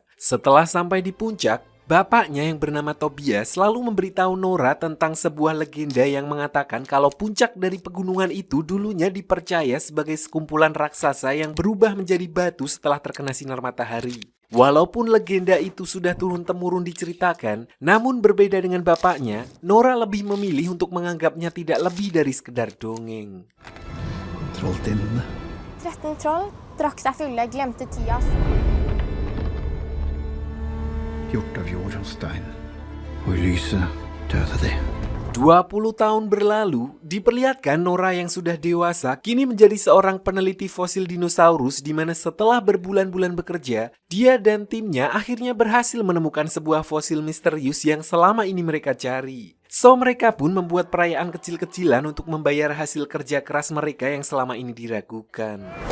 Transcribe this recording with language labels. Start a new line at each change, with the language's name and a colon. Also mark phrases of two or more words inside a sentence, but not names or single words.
Indonesian: Setelah sampai di puncak, bapaknya yang bernama Tobias selalu memberitahu Nora tentang sebuah legenda yang mengatakan kalau puncak dari pegunungan itu dulunya dipercaya sebagai sekumpulan raksasa yang berubah menjadi batu setelah terkena sinar matahari. Walaupun legenda itu sudah turun-temurun diceritakan, namun berbeda dengan bapaknya, Nora lebih memilih untuk menganggapnya tidak lebih dari sekedar dongeng. Trolltindene.
Norwegian: 13 troll drakk seg fulle, glemte tida. Gjort av jord og stein. Og i lyset døde de.
Indonesian: 20 tahun berlalu, diperlihatkan Nora yang sudah dewasa kini menjadi seorang peneliti fosil dinosaurus di mana setelah berbulan-bulan bekerja, dia dan timnya akhirnya berhasil menemukan sebuah fosil misterius yang selama ini mereka cari. So mereka pun membuat perayaan kecil-kecilan untuk membayar hasil kerja keras mereka yang selama ini diragukan.